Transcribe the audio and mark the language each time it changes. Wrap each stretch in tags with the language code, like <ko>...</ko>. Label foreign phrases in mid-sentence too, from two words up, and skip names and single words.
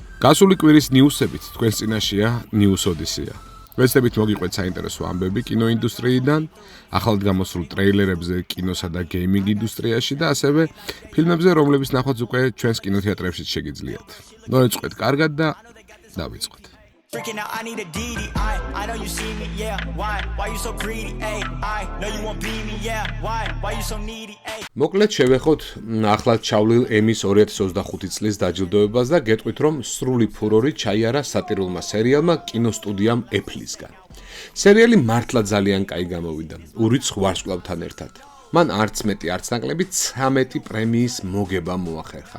<ka>გასული კვირის ნიუსებით თქვენს წინაშეა ნიუს ოდისეა. ვეცდებით მოგიყვეთ საინტერესო ამბები კინოინდუსტრიიდან, ახლად გამოსულ ტრეილერებზე კინოსა და გეიმინგ ინდუსტრიაში და ასევე ფილმებზე, რომლებიც ნახვაც უკვე ჩვენს კინოთეატრებში შეგიძლიათ. მოეწყოთ კარგად და დავიწყოთ.</ka> <en>Freaking out, I need a DDI. I know you see me, yeah. Why you so greedy? Ay, I know you won't be me, yeah. Why you so needy? Ay.</en> <ka>მოკლედ შევეხოთ ახლად ჩავლილ ემის 2025 წლის დაჯილდოებას და გეტყვით, რომ სრული ფურორი ჩაიარა სატირულმა სერიალმა კინოსტუდიამ Apple-ისგან. სერიალი მართლა ძალიან კაი გამოვიდა, ურიც ვარსკვლავთან ერთად. მან არც მეტი, არც ნაკლები 13 პრემიის მოგება მოახერხა.</ka>